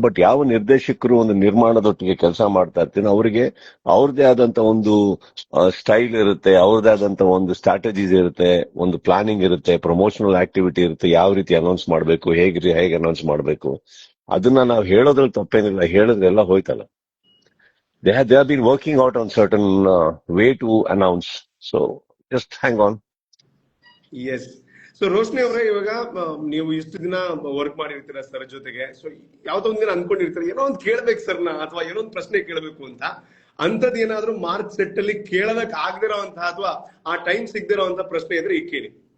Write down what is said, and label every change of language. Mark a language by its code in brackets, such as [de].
[kn] But ಯಾವ ನಿರ್ದೇಶಕರು ಒಂದು ನಿರ್ಮಾಣದೊಟ್ಟಿಗೆ ಕೆಲಸ ಮಾಡ್ತಾ ಇರ್ತೀನಿ, ಅವರಿಗೆ ಅವ್ರದೇ ಆದಂತ ಒಂದು ಸ್ಟೈಲ್ ಇರುತ್ತೆ, ಅವ್ರದೇ ಆದಂತ ಒಂದು ಸ್ಟ್ರಾಟಜೀಸ್ ಇರುತ್ತೆ, ಒಂದು ಪ್ಲಾನಿಂಗ್ ಇರುತ್ತೆ, ಪ್ರಮೋಷನಲ್ ಆಕ್ಟಿವಿಟಿ ಇರುತ್ತೆ, ಯಾವ ರೀತಿ ಅನೌನ್ಸ್ ಮಾಡ್ಬೇಕು, ಹೇಗೆ ಅನೌನ್ಸ್ ಮಾಡ್ಬೇಕು. ಅದನ್ನ ನಾವು ಹೇಳೋದ್ರಲ್ಲಿ ತಪ್ಪೇನಿಲ್ಲ, ಹೇಳಿದ್ರೆ ಎಲ್ಲ ಹೋಯ್ತಲ್ಲ. [en] They have been working out on certain way to announce. So just hang on. Yes. [kn] So Roshni ಅವರೇ, ಇವಾಗ ನೀವು ಇಷ್ಟು ದಿನ ವರ್ಕ್ ಮಾಡಿರ್ತೀರ ಸರ್ ಜೊತೆಗೆ. ಸೊ ಯಾವ್ದೋ ಒಂದಿನ ಅನ್ಕೊಂಡಿರ್ತೀರ, ಏನೋ ಒಂದು ಕೇಳ್ಬೇಕು ಸರ್ನ, ಅಥವಾ ಏನೋ ಒಂದು ಪ್ರಶ್ನೆ ಕೇಳಬೇಕು ಅಂತ. ಅಂತದ್ ಏನಾದ್ರೂ ಮಾರ್ಚ್ ಸೆಟ್ ಅಲ್ಲಿ ಕೇಳೋದಕ್ ಆಗದಿರೋಂತಹ ಅಥವಾ ಆ ಟೈಮ್ ಸಿಗದಿರೋಂತ ಪ್ರಶ್ನೆ ಇದ್ರೆ ಈಗ ಕೇಳಿ.